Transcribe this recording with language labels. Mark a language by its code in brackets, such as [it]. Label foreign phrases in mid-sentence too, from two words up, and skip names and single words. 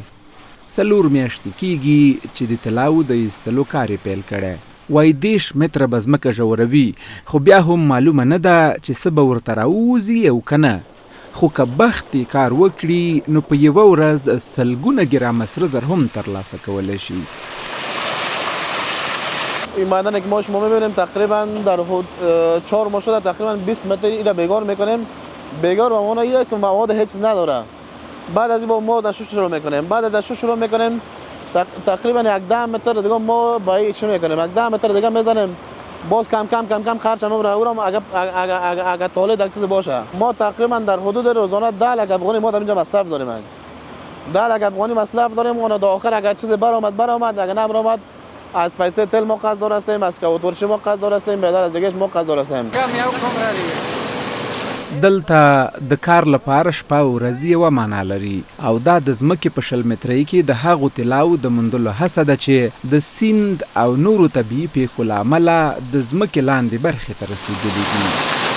[ps] 4 میاشتې کېږي چې د طلاو د ایستلو کار یې پیل کړی. وایي 10 متره به ځمکه ژوروي، خو بیا هم معلومه نه ده چې څه به ورته راووځي او که نه، خو که بخت یې کار وکړي نو په یوه ورځ 100 ګرامه سره زر هم ترلاسه کولی شي. [fa] این معدنی که ما شما میبینیم تقریبا در حدود 4 ماه شده تقریبا 20 متر این را بیگار میکنیم. بیگار و اون یک مواد هیچ نداره. بعد از این با ما دشو شروع میکنیم. بعد از دشو شروع میکنیم تقریبا 10 متر دیگه ما با این چه میکنیم، 10 متر دیگه میزنیم، باز کم کم کم کم خرج ما رو اگر تولید اکسیز باشه ما تقریبا در حدود روزانه 10 لک افغانی ما در اینجا مصرف داریم. 10 لک افغانی مصرف داریم. اون تا آخر اگر چیزی برآمد اگر نمی‌آمد از پیسه تل ما قرضدار هستیم، از کوتورشی ما قرضدار هستیم، بدل از دیگه ما قرضدار هستیم. [ps] دلته د کار لپاره شپه او ورځ یوه معنا لري او دا د ځمکې په 100 مترۍ کې د هغو طلاو د موندلو هڅه ده چې د سیند او نورو طبیعي پیښو له امله د ځمکې لاندې برخې ته رسېدلي دي.